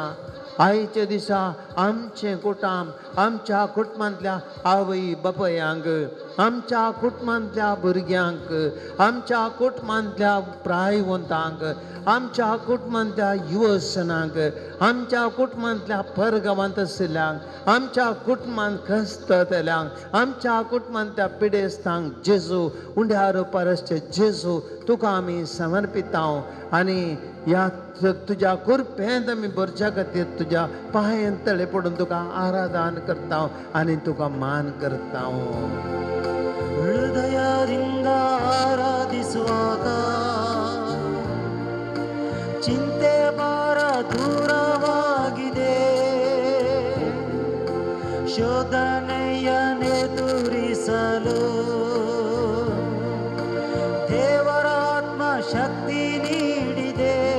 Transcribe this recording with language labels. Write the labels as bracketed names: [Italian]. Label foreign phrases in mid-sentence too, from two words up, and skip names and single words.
[Konkani] आयच्या दिसा आमचे कुटुंब आमच्या कुटुंबांतल्या आवय बापयांक, आमच्या कुटुंबांतल्या भुरग्यांक, आमच्या कुटुंबांतल्या प्रायवंतांक, आमच्या कुटुंबांतल्या युवसनांक, आमच्या कुटुंबांतल्या परगांवांत आशिल्ल्यांक, आमच्या कुटुंबांत कस्ततल्यांक, आमच्या कुटुंबांतल्या पिडेस्तांक जेजू उंड्या रुपारसचे जेजू तुका आमी समर्पिता. आनी ह्या तुज्या कृपेंत आमी भरच्या खातीर तुज्या पांयां तळे पडून तुका आराधन करता आनी तुका मान करता. [Kannada] ಹೃದಯದಿಂದ ಆರಾಧಿಸುವಾಗ ಚಿಂತೆ ಭಾರ ದೂರವಾಗಿದೆ, ಶೋಧನೆಯನ್ನೆದುರಿಸಲು ದೇವರ ಆತ್ಮ ಶಕ್ತಿ ನೀಡಿದೆ.